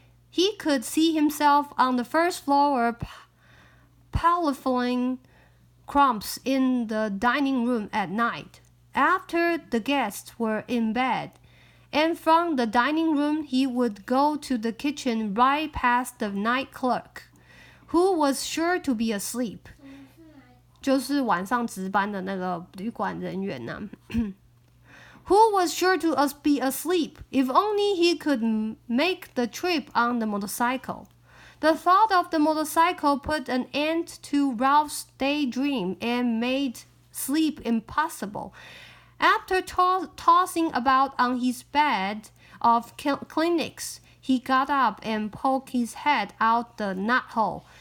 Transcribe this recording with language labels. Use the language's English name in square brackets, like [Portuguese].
[English] He could see himself on the first floor pilfering crumbs in the dining room at night, after the guests were in bed. And from the dining room, he would go to the kitchen right past the night clerk, who was sure to be asleep. [Chinese] 就是晚上值班的那个旅馆人员呐。 [English] Who was sure to be asleep, if only he could make the trip on the motorcycle. The thought of the motorcycle put an end to Ralph's daydream and made sleep impossible. After tossing about on his bed of Kleenex, he got up and poked his head out the nut hole.